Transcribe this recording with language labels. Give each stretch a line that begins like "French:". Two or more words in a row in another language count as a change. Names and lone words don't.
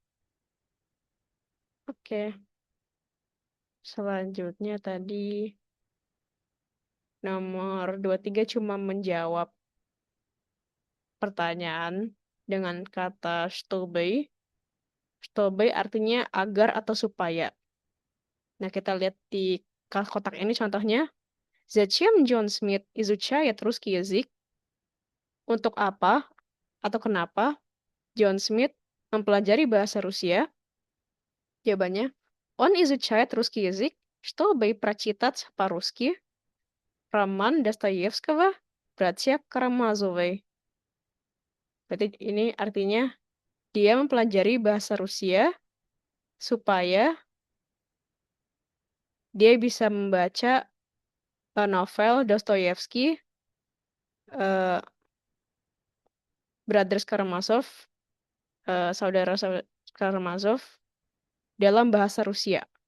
Indonesian: Oke, selanjutnya tadi nomor 23 cuma menjawab pertanyaan dengan kata чтобы. Чтобы artinya agar atau supaya. Nah, kita lihat di kotak ini contohnya.
Russian: Зачем John Smith изучает русский язык?
Indonesian: Untuk apa atau kenapa John Smith mempelajari bahasa Rusia? Jawabannya,
Russian: он изучает русский язык, чтобы прочитать по-русски роман Достоевского «Братья Карамазовы».
Indonesian: Berarti ini artinya dia mempelajari bahasa Rusia supaya dia bisa membaca novel Dostoyevsky, eh, Brothers Karamazov, saudara-saudara Karamazov dalam bahasa Rusia.